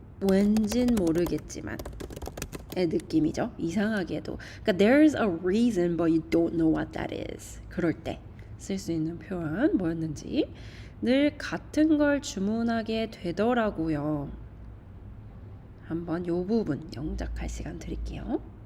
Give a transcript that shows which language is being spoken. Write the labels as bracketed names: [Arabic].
[Korean] 왠진 모르겠지만 의 느낌이죠. 이상하게도. 그러니까 [English] there's a reason but you don't know what that is. [Korean] 그럴 때 쓸 수 있는 표현 뭐였는지. 늘 같은 걸 주문하게 되더라고요. 한번 요 부분 영작할 시간 드릴게요.